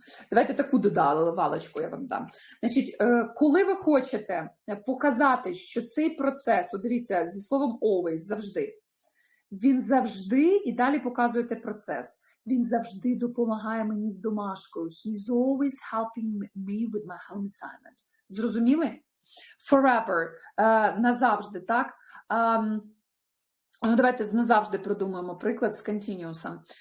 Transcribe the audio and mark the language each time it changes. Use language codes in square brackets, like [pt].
[uk] Давайте таку додавалочку я вам дам. Значить, коли ви хочете показати, що цей процес, дивіться, зі словом always, завжди, він завжди, і далі показуєте процес, він завжди допомагає мені з домашкою. [en] He's always helping me with my home assignment. [uk] Зрозуміли? Forever, назавжди, так? Давайте назавжди продумаємо приклад з continuous.